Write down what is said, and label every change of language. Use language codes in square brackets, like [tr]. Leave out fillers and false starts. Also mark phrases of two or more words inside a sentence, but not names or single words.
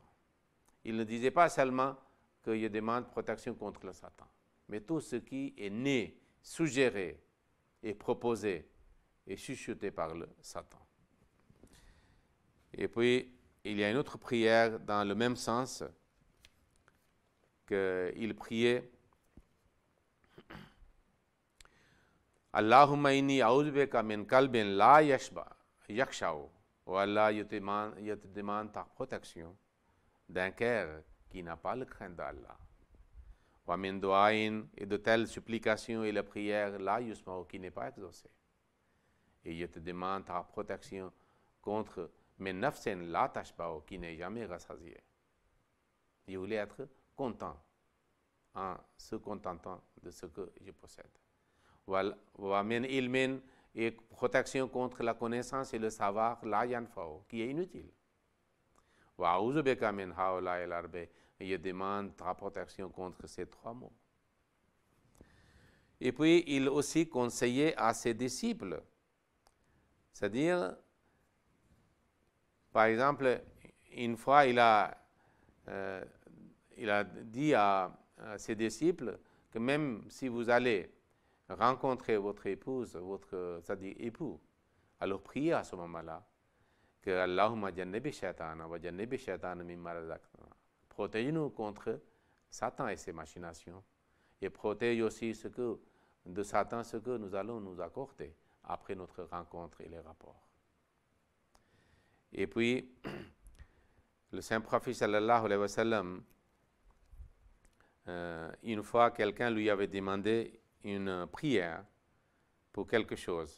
[fr] Il ne disait pas seulement qu'il demande protection contre le Satan, mais tout ce qui est né, suggéré et proposé et chuchoté par le Satan. Et puis, il y a une autre prière dans le même sens qu'il priait [ar] اللهم إني أعوذ من قلب لا يخشع. [fr] Oh Allah, je te demande ta protection d'un cœur qui n'a pas le crainte d'Allah. [ar] ومن دعاء, [fr] et de telles supplications et la prière [ar] لا يسمع, [fr] qui n'est pas exaucée. Et je te demande ta protection contre [ar] من نفس لا تشبع, [fr] qui n'est jamais rassasié. Il voulait être content en se contentant de ce que je possède. [ar] ومن علم, [fr] et protection contre la connaissance et le savoir [ar] لا ينفع, [fr] qui est inutile. [ar] وأعوذ بك من هؤلاء الأربع', [fr] et je demande ta protection contre ces trois mots. Et puis il aussi conseillait à ses disciples, c'est-à-dire, par exemple, une fois il a dit à ses disciples que même si vous allez rencontrer votre épouse, c'est-à-dire époux, alors priez à ce moment-là que [ar] اللهم جنبي الشيطان وجنبي الشيطان مما رزقتنا. [fr] Protège-nous contre Satan et ses machinations, et protège aussi de Satan ce que nous allons nous accorder après notre rencontre et les rapports. Et puis, le Saint-Prophète [ar] صلى الله عليه وسلم, [fr] une fois quelqu'un lui avait demandé une prière pour quelque chose.